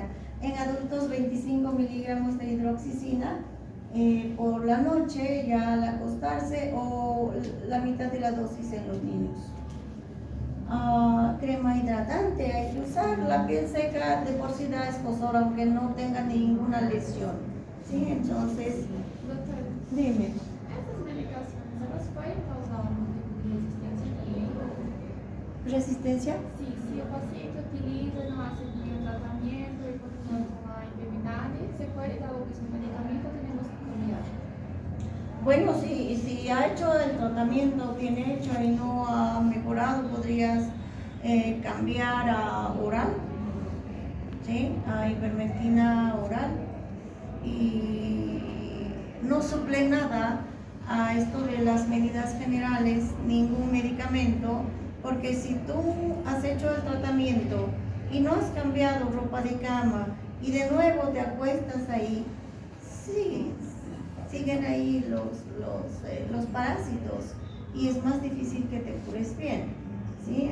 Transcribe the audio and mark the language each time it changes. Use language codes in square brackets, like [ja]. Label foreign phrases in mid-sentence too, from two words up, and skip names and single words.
[es] En adultos 25 miligramos de hidroxicina por la noche, ya al acostarse, o la mitad de la dosis en los niños. Crema hidratante hay que usar. La piel seca de por sí da escozor aunque no tenga ninguna lesión, ¿sí? Entonces, [pt] Doutora, [es] dime. [pt] essas medicações, elas podem causar algum tipo de resistência também? [es] ¿Resistencia? [pt] Sim, se o paciente utiliza e não [es] hace bien [pt] o tratamento e continua com a enfermidade, se pode dar o mesmo medicamento ou [es] tenemos que cambiar? Bueno, si ha hecho el tratamiento bien hecho y no ha mejorado, podrías cambiar a oral, ¿sí? A ivermectina oral, y no suple nada a esto de las medidas generales, ningún medicamento, porque si tú has hecho el tratamiento y no has cambiado ropa de cama y de nuevo te acuestas ahí, sí, siguen ahí los parásitos y es más difícil que te cures bien, ¿sí?